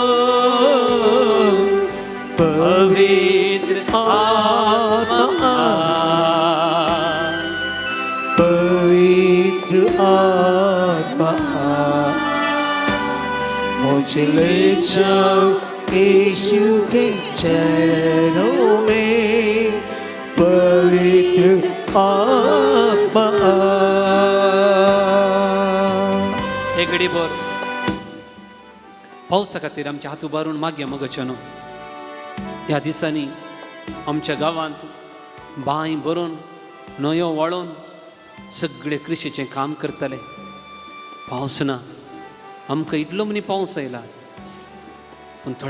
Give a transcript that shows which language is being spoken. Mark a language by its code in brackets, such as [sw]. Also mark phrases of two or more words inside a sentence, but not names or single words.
[hi] पवित्र आत्मा पवित्र आत्मा मुझे ले जाओ यीशु के चरणों में. पवित्र आत्मा [kok] एक घडीभर पावसा खातीर आमचे हात उबारून मागया मगचनो. ह्या दिसांनी आमच्या गांवांत बांय भरून न्हंयो वळोवन सगळे कृशीचें काम करतले. पावस ना. आमकां इतलो मनी पावस आयला.